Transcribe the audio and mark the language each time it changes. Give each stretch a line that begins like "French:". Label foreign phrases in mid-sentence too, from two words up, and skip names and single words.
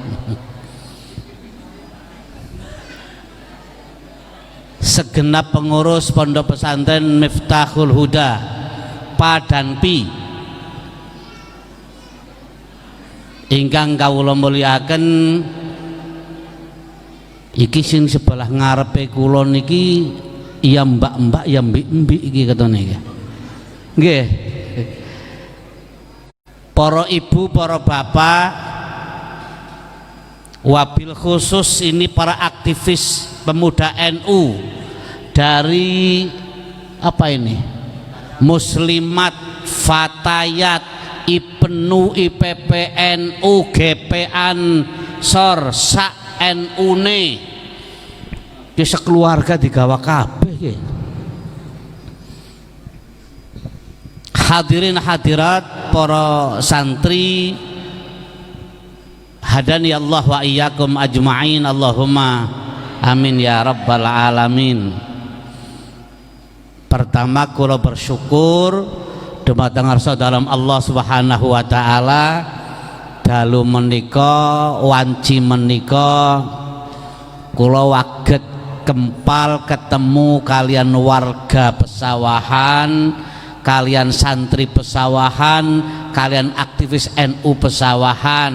Indonesian: segenap pengurus
Javanese: Pondok Pesantren Miftahul Huda Padanpi ingkang kawula mulyakaken, iki sing sebelah ngarepe kula niki ya mbak-mbak ya mbik-mbik iki katone iki.
Indonesian: Nggih. Para ibu, para bapak,
Arabic: وبالخصوص
Indonesian: ini para aktivis pemuda NU dari apa ini? Muslimat, Fatayat, IPNU, IPPNU, GPAN, SOR, SAK, NU-ne.
Javanese: Ki sekeluarga digawa kabeh ki.
Indonesian: Hadirin hadirat para santri,
Arabic: هدانا الله وإياكم أجمعين، اللهم آمين يا رب العالمين.
Javanese: Pertama kula bersyukur dumateng ngarsa dalam Allah
Arabic: سبحانه وتعالى
Javanese: dalu menika wanci menika kula waget kempal ketemu kalian warga pesawahan, kalian santri pesawahan, kalian aktivis NU pesawahan.